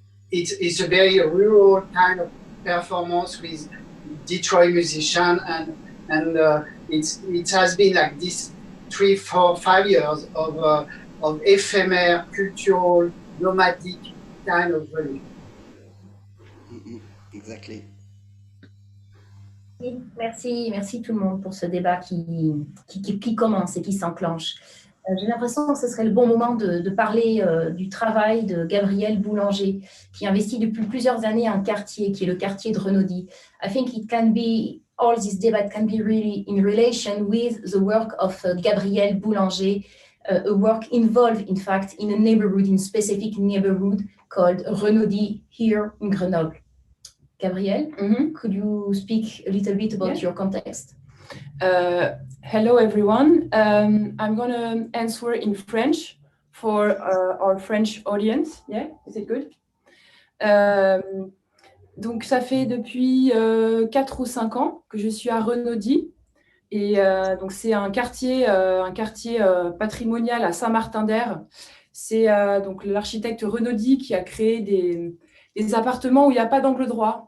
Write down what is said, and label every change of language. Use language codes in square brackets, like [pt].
[en] it's a very rural kind of performance with Detroit musicians, and it has been like this 3, 4, 5 years of ephemeral, cultural, nomadic kind of value. Exactly. [fr] Merci tout le monde pour ce débat qui commence et qui s'enclenche. J'ai l'impression que ce serait le bon moment de parler du travail de Gabriel Boulanger, qui investit depuis plusieurs années un quartier, qui est le quartier de Grenoble. [en] I think it can be, all this debate can be really in relation with the work of Gabriel Boulanger, a work involved, in fact, in a neighborhood, in specific neighborhood called Renaudy here in Grenoble. Gabriel, could you speak a little bit about your context? Hello, everyone. I'm going to answer in French for our French audience. Yeah, is it good? [fr] donc ça fait depuis 4 ou 5 ans que je suis à Renaudy. Et donc c'est un quartier patrimonial à Saint-Martin-d'Hères. C'est donc l'architecte Renaudy qui a créé des appartements où il n'y a pas d'angle droit.